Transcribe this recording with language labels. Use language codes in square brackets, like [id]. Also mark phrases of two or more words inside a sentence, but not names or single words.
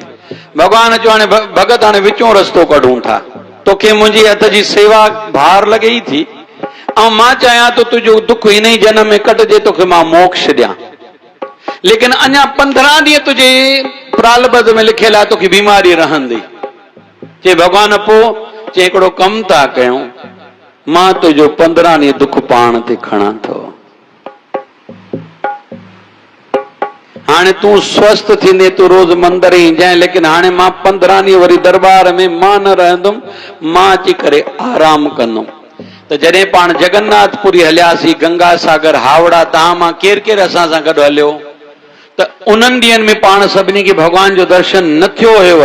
[sd] भगवान चयो हाणे भगत हाणे विचों रस्तो कढूं था, तोखे मुंहिंजी हथ जी सेवा भार लॻे ई थी, ऐं मां चाहियां तो तुंहिंजो दुख हिन ई जनम में कटिजे, तोखे मां मोक्ष ॾियां, लेकिन अञा 15 ॾींहं तुंहिंजे प्रारब्ध में लिखियल आहे, तोखे बीमारी रहंदी। चए भगवान पोइ? चए हिकिड़ो कमु था कयूं, मां तुंहिंजो 15 ॾींहं दुख पाण ते खणा थो। हाणे तू स्वस्थ थींदे तू रोज मंदिर ही जाए, लेकिन हाणे मां 15 ॾींहं वरी दरबार में मां न रहंदुमि, मां अची करे आराम कंदुमि। त जॾहिं पाण जगन्नाथपुरी हलियासीं, गंगा सागर हावड़ा, तव्हां मां केरु केरु असां सां गॾु हलियो? त उन्हनि ॾींहंनि में पाण सभिनी खे भॻवान जो दर्शन न थियो हुयव।